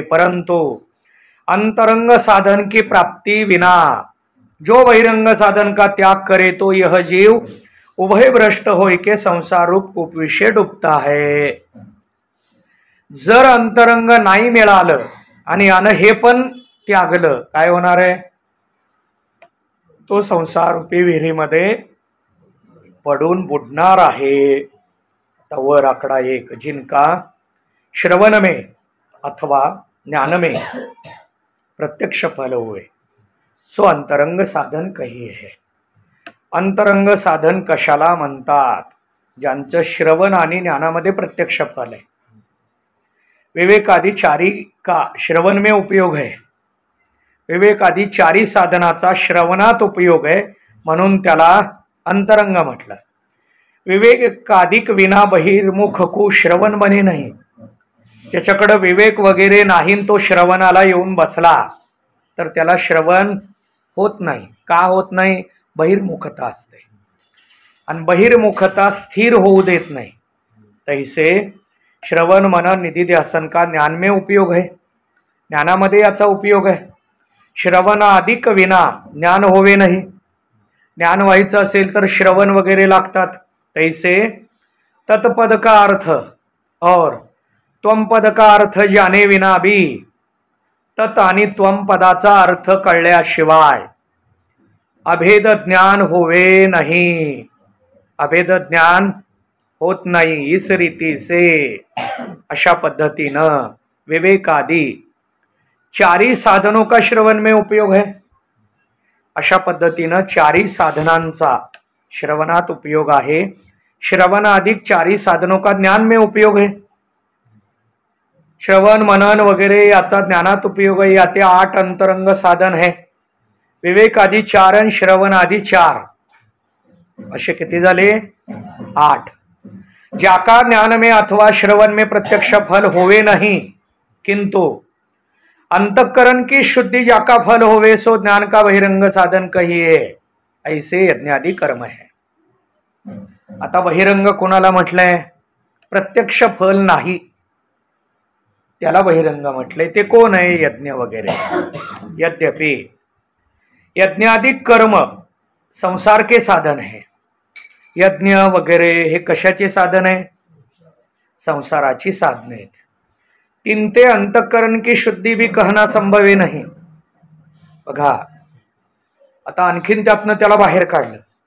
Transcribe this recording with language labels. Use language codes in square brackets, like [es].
[hi] परंतु अंतरंग साधन की प्राप्ति विना जो बहिरंग साधन का त्याग करे तो यह जीव उभय भ्रष्ट होय के संसार रूप कूप विषय डूबता है। [mr] जर अंतरंग नाही मिळालं आणि हे पण त्यागलं, काय होणार आहे? तो संसार रूपी विहिरीमध्ये पडून बुडणार आहे. वर आकडा 1, [hi] जिनका श्रवण में अथवा ज्ञान में प्रत्यक्ष फल हुए सो अंतरंग साधन कही है. [mr] अंतरंग साधन कशाला म्हणतात? ज्यांचं श्रवण आणि ज्ञानामध्ये प्रत्यक्ष फल आहे. [hi] विवेक आदि चारी का श्रवण में उपयोग है. [mr] विवेक आदि चारी साधनाचा श्रवणात उपयोग आहे, म्हणून त्याला अंतरंग म्हटलं. [hi] विवेकाधिक विना बहिर्मुख को श्रवण बने नाही. [mr] त्याच्याकडे विवेक वगैरे नाही, तो श्रवणाला येऊन बसला तर त्याला श्रवण होत नाही. का होत नाही? बहिर्मुखता असते आणि बहिर्मुखता स्थिर होऊ देत नाही. [hi] तैसे श्रवण मनन निधी ध्यासन का ज्ञान में उपयोग है. [mr] ज्ञानामध्ये याचा उपयोग आहे. [hi] श्रवण अधिक विना ज्ञान होवे नाही. [mr] ज्ञान व्हायचं असेल तर श्रवण वगैरे लागतात. [hi] तैसे तत्पद का अर्थ और त्वम पद का अर्थ जाने विना भी [mr] तत् आणि त्वम पदाचा अर्थ कळल्याशिवाय [hi] अभेद ज्ञान होवे नहीं. [mr] अभेद ज्ञान होत नाही. [hi] इस रीती से [mr] अशा पद्धतीनं [hi] विवेकादि चारी साधनों का श्रवण में उपयोग है. [mr] अशा पद्धतीनं चारी साधनांचा श्रवणात उपयोग आहे. [hi] श्रवण अधिक चारी साधनों का ज्ञान में उपयोग है. [mr] श्रवण मनन वगैरे याचा ज्ञानात उपयोग आहे. [hi] याते 8 अंतरंग साधन है. [mr] विवेक आदि 4 आणि श्रवण आदि 4 असे किती झाले? 8. [hi] ज्याका ज्ञान में अथवा श्रवण में प्रत्यक्ष फल होवे नहीं, किंतु अंतःकरण की शुद्धि जाका फल होवे सो ज्ञान का बहिरंग साधन कहिए. ऐसे यज्ञादि कर्म है. [mr] आता बहिरंग कोणाला म्हटलंय? प्रत्यक्ष फल नाही त्याला बहिरंग म्हटलंय. ते कोण आहे? यज्ञ वगैरे. [hi] यद्यपि यज्ञादि कर्म संसार के साधन है. [mr] यज्ञ वगैरे हे कशाचे साधन आहे? संसाराची साधने आहेत. [hi] तिनते अंतःकरण की शुद्धी भी कहना संभव नाही. [mr] बघा आता आणखीन त्यातनं त्याला बाहेर काढलं.